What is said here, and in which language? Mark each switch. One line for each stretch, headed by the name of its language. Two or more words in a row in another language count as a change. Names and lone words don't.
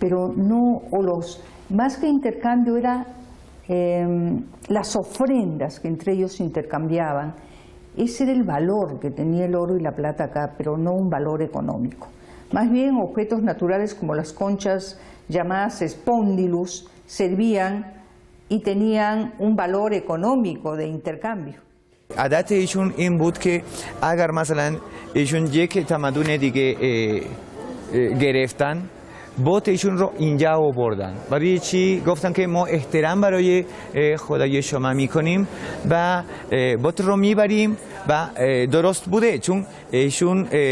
Spanish: pero no, más que intercambio era las ofrendas que entre ellos intercambiaban. Ese era el valor que tenía el oro y la plata acá, pero no un valor económico. Más bien objetos naturales como las conchas llamadas spondylus servían y tenían un valor económico de intercambio.
Persian: عادت ایشون این بود که اگر مثلا ایشون یک تمدن دیگه گرفتن بت ایشون رو اینجا آوردن. برای چی؟ گفتن که ما احترام برای خدای شما میکنیم و بت رو میبریم و درست بوده چون ایشون